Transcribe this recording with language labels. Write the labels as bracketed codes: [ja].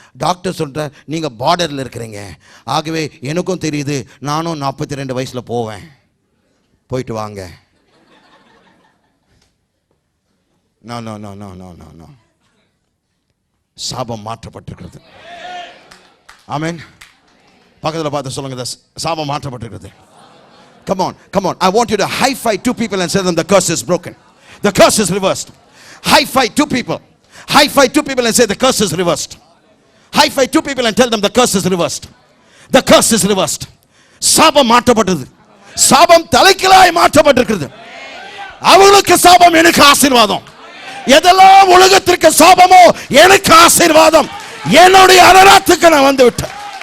[ta] Doctor சொல்கிறார், நீங்கள் பார்டரில் இருக்கிறீங்க, ஆகவே எனக்கும் தெரியுது, நானும் 42 வயசில் போவேன், போயிட்டு வாங்க. No no no no no no no சாபம் மாற்றப்பட்டிருக்கிறது. ஆமென். பக்கத்தில் பார்த்து சொல்லுங்க, சாபம் மாற்றப்பட்டிருக்கிறது. [en] Come on, come on. I want you to high five two people and say them the curse is broken. The curse is reversed. High five two people. High five two people and say the curse is reversed. High five two people and tell them the curse is reversed. The curse is reversed. [ta] சாபம் மாற்றப்பட்டது. சாபம் தலைகீழாய் மாற்றப்பட்டிருக்கிறது. அவங்களுக்கு சாபம், எனக்கு ஆசீர்வாதம். எதெல்லாம் உலகத்திற்கு சாபமோ எனக்கு ஆசீர்வாதம். என்னுடைய அரராத்துக்கு நான் வந்து விட்டேன்.